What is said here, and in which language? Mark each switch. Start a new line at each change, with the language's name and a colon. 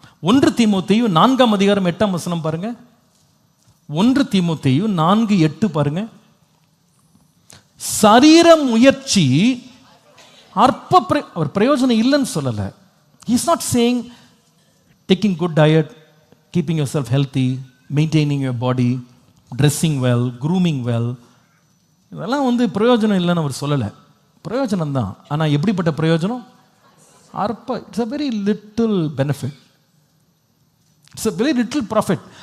Tamil: 1 தீமோத்தேயு 4ஆம் அதிகாரம் 8ஆம் வசனம் பாருங்க. 1 தீமோத்தேயு 4:8 பாருங்க. சரீர முயற்சி அற்ப அவர் பிரயோஜனம் இல்லைன்னு சொல்லலை.
English: He is not saying taking good diet, keeping yourself healthy, maintaining your body, dressing well, grooming well,
Tamil: இதெல்லாம் வந்து பிரயோஜனம் இல்லைன்னு அவர் சொல்லலை. பிரயோஜனம் தான், ஆனால் எப்படிப்பட்ட பிரயோஜனம்? அற்ப.
English: It's a very little benefit, it's a very little profit.